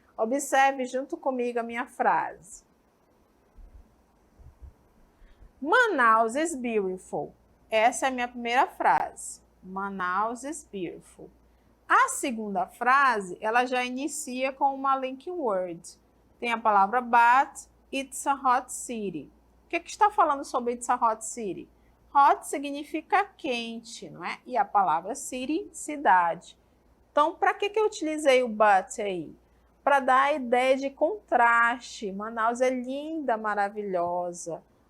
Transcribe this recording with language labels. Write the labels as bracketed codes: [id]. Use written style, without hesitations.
[pt] Observe junto comigo a minha frase. [en] Manaus is beautiful. [pt] Essa é a minha primeira frase. [en] Manaus is beautiful. [pt] A segunda frase, ela já inicia com uma linking word. Tem a palavra [en] but, it's a hot city. [pt] O que está falando sobre [en] it's a hot city? [pt] Hot significa quente, não é? E a palavra city, cidade. Então, para que eu utilizei o but aí? Para dar a ideia de contraste. Manaus é linda, maravilhosa.